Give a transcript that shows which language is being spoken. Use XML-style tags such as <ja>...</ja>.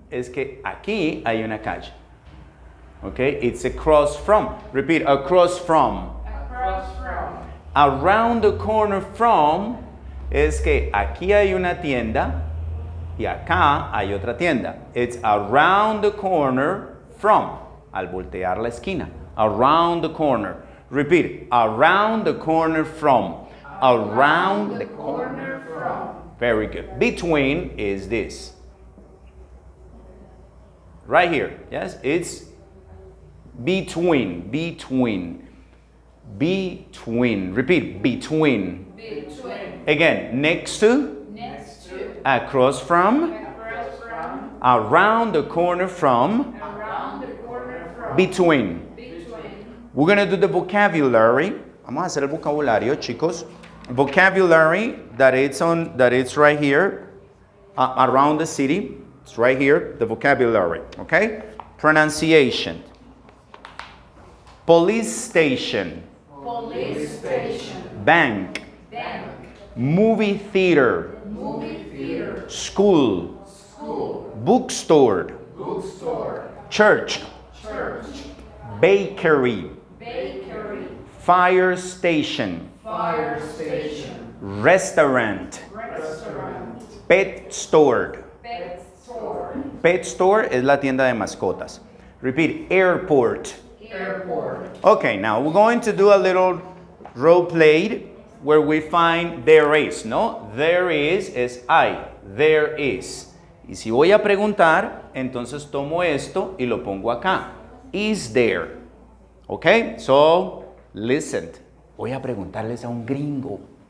<es>Es que aquí hay una calle.</es> <en>Okay. It's across from. Repeat. Across from. Across from. Around the corner from.</en> <es>Es que aquí hay una tienda y acá hay otra tienda.</es> <en>It's around the corner from.</en> <es>Al voltear la esquina.</es> <en>Around the corner. Repeat. Around the corner from. Around the corner from. Very good. Between is this. Right here. Yes, it's between. Between. Between. Repeat. Between. Between. Again. Next to. Next to. Across from. Across from. Around the corner from. Around the corner from. Between. Between. We're going to do the vocabulary.</en> <es>Vamos a hacer el vocabulario, chicos.</es> <en>Vocabulary that it's right here around the city. It's right here, the vocabulary, okay? Pronunciation. Police station. Police station. Bank. Bank. Movie theater. Movie theater. School. School. Bookstore. Bookstore. Church. Church. Bakery. Bakery. Fire station. Fire station. Restaurant. Restaurant. Pet store. Pet store.</en> <es>Pet store es la tienda de mascotas.</es> <en>Repeat. Airport. Airport. Okay, now we're going to do a little role play where we find there is, ¿no? There is hay. There is.</en> <es>Y si voy a preguntar, entonces tomo esto y lo pongo acá.</es> <en>Is there? Okay, so listen.</en> <es>Voy a preguntarles a un gringo.</es>